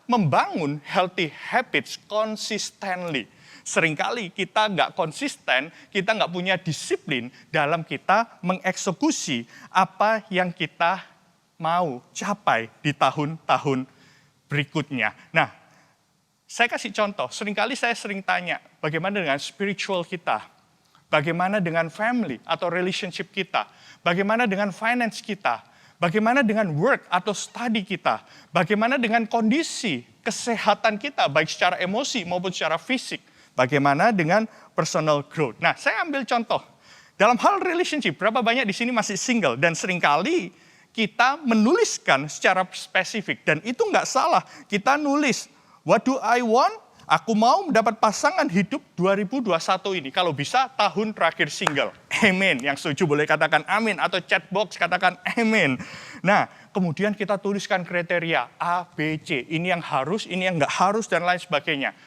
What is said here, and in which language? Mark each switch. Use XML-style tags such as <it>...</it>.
<id>membangun</id> <en>healthy habits consistently.</en> <id>Seringkali kita nggak konsisten, kita nggak punya disiplin dalam kita mengeksekusi apa yang kita mau capai di tahun-tahun berikutnya. Nah, saya kasih contoh, seringkali saya sering tanya, bagaimana dengan spiritual kita? Bagaimana dengan family atau relationship kita? Bagaimana dengan finance kita? Bagaimana dengan work atau study kita? Bagaimana dengan kondisi kesehatan kita, baik secara emosi maupun secara fisik? Bagaimana dengan personal growth? Nah, saya ambil contoh. Dalam hal relationship, berapa banyak di sini masih single? Dan seringkali kita menuliskan secara spesifik. Dan itu nggak salah. Kita nulis,</id> <en>what do I want?</en> <id>Aku mau mendapat pasangan hidup 2021 ini. Kalau bisa, tahun terakhir single. Amin. Yang setuju boleh katakan amin. Atau chat box katakan amin. Nah, kemudian kita tuliskan kriteria A, B, C. Ini yang harus, ini yang nggak harus, dan lain sebagainya.</id>